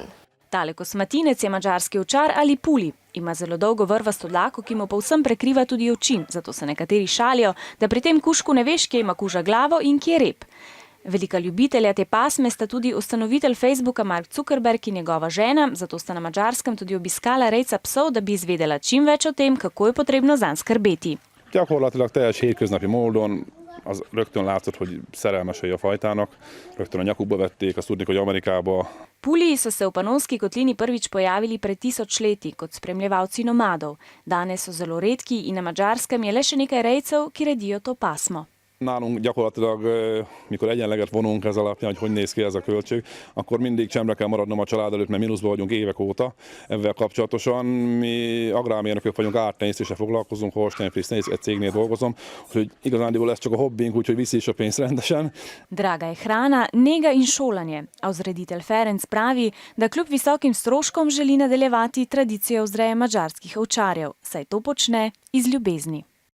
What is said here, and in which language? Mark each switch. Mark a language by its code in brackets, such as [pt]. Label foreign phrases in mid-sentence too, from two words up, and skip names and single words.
[sl] Tale kosmatinec je madžarski ovčar ali puli. Ima zelo dolgo vrvasto dlako, ki mu povsem prekriva tudi oči, zato se nekateri šalijo, da pri tem kužku ne veš, kje ima kuža glavo in kje rep. Velika ljubitelja te pasme sta tudi ustanovitelj Facebooka Mark Zuckerberg in njegova žena, zato sta na Madžarskem tudi obiskala rejca psov, da bi izvedela čim več o tem, kako je potrebno zanj skrbeti. [hu] Gyakorlatilag teljes hétköznapi módon az rögtön látszott, hogy szerelmesei a fajtának, rögtön a nyakukba vették, azt tudni, hogy Amerikába. [sl] Puliji so se v Panonski kotlini prvič pojavili pred 1000 leti kot spremljevalci nomadov. Danes so zelo redki in na Madžarskem je le še nekaj rejcev, ki redijo to pasmo. [hu] Nálunk gyakorlatilag, mikor egyenleget vonunk ez alapján, hogy néz ki ez a költség, akkor mindig csemre kell maradnom a család előtt, mert mínuszban vagyunk évek óta. Ezzel kapcsolatosan mi agrármérnökök vagyunk, ártenyésztéssel foglalkozunk, Holstein Friss egy cégnél dolgozom, úgyhogy igazándiból ez csak a hobbink, úgyhogy viszi is a pénzt rendesen. [sl] Draga je hrana, nega in šolanje, a vzreditelj Ferenc pravi, da kljub visokim stroškom želi nadaljevati tradicijo vzreje madžarskih ovčarjev, saj to počne iz ljubezni.